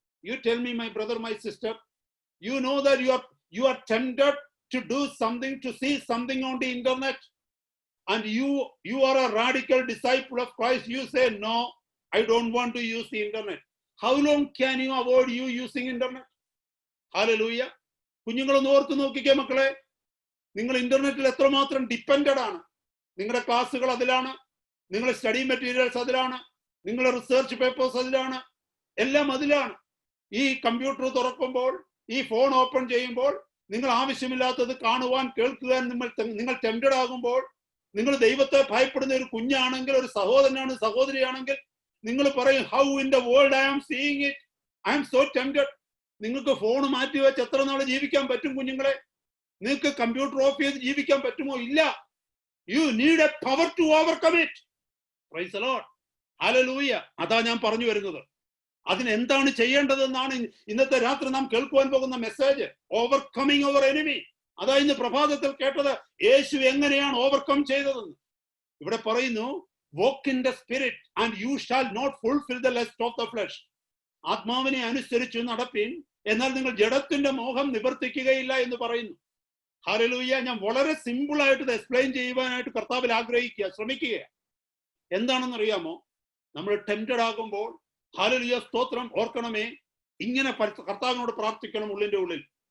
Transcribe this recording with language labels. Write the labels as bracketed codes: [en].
[en] You tell me, my brother, my sister, you know that you are tempted to do something, to see something on the internet, and you are a radical disciple of Christ. You say, no, I don't want to use the internet. How long can you avoid you using internet? [ml] Hallelujah. കുഞ്ഞുങ്ങളൊന്ന് ഓർത്ത് നോക്കിക്കേ മക്കളെ, നിങ്ങൾ ഇന്റർനെറ്റിൽ എത്രമാത്രം depended ആണ്. നിങ്ങളുടെ ക്ലാസ്സുകൾ അതിലാണ്, നിങ്ങളുടെ സ്റ്റഡി മെറ്റീരിയൽസ് അതിലാണ്, നിങ്ങളുടെ റിസർച്ച് പേപ്പേഴ്സ് അതിലാണ്, എല്ലാം അതിലാണ്. ഈ കമ്പ്യൂട്ടർ തുറക്കുമ്പോൾ, ഈ ഫോൺ ഓപ്പൺ ചെയ്യുമ്പോൾ, നിങ്ങൾ ആവശ്യമില്ലാത്തത് കാണുവാൻ കേൾക്കുവാൻ നിങ്ങൾ ടെംപ്റ്റഡ് ആകുമ്പോൾ, നിങ്ങൾ ദൈവത്തെ ഭയപ്പെടുന്ന ഒരു കുഞ്ഞാണെങ്കിൽ, ഒരു സഹോദരനാണ്, സഹോദരിയാണെങ്കിൽ, നിങ്ങൾ പറയും, [en] How in the world I am seeing it, I am so tempted. [ml] നിങ്ങൾക്ക് ഫോൺ മാറ്റി വെച്ച് എത്ര നാൾ ജീവിക്കാൻ പറ്റും കുഞ്ഞുങ്ങളെ? നിങ്ങൾക്ക് കമ്പ്യൂട്ടർ ഓഫ് ചെയ്ത് ജീവിക്കാൻ പറ്റുമോ? ഇല്ല. [en] You need a power to overcome it. Praise the Lord. Hallelujah. [ml] അതാ ഞാൻ പറഞ്ഞു വരുന്നത്. അതിനെന്താണ് ചെയ്യേണ്ടതെന്നാണ് ഇന്നത്തെ രാത്രി നാം കേൾക്കുവാൻ പോകുന്ന മെസ്സേജ്. [en] Overcoming our enemy. [ml] അതാ ഇന്ന് പ്രഭാതത്തിൽ കേട്ടത്, യേശു എങ്ങനെയാണ് ഓവർകം ചെയ്തതെന്ന്. ഇവിടെ പറയുന്നു, [en] walk in the spirit and you shall not fulfill the lust of the flesh. [ml] ആത്മാവിനെ അനുസരിച്ച് നടപ്പിൻ, എന്നാൽ നിങ്ങൾ ജഡത്തിന്റെ മോഹം നിവർത്തിക്കുകയില്ല എന്ന് പറയുന്നു. ഹല്ലേലൂയ. ഞാൻ വളരെ സിമ്പിൾ ആയിട്ട് ഇത് എക്സ്പ്ലെയിൻ ചെയ്യുവാനായിട്ട് കർത്താവിൽ ആഗ്രഹിക്കുക, ശ്രമിക്കുക. എന്താണെന്ന് അറിയാമോ? നമ്മൾ ടെംപ്റ്റഡ് ആകുമ്പോൾ, ഹല്ലേലൂയ, സ്തോത്രം, ഓർക്കണമേ, ഇങ്ങനെ കർത്താവിനോട് പ്രാർത്ഥിക്കണം ഉള്ളിന്റെ ഉള്ളിൽ.